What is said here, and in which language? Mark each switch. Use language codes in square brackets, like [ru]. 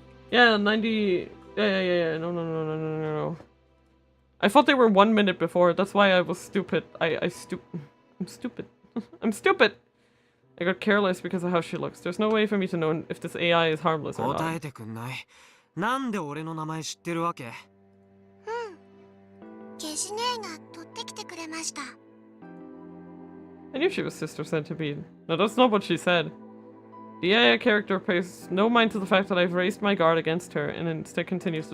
[en] Yeah, 90... Yeah, no. I thought they were 1 minute before, that's why I was stupid. I'm stupid. I'm stupid! I got careless because of how she looks. There's no way for me to know if this AI is harmless or not. [ja] なんで俺の名前知ってるわけ？ゲジ姉が取ってきてくれました。 [en] I knew she was sister centipede. No, that's not what she said. The AI character pays no mind to the fact that I've raised my guard against her and instead continues to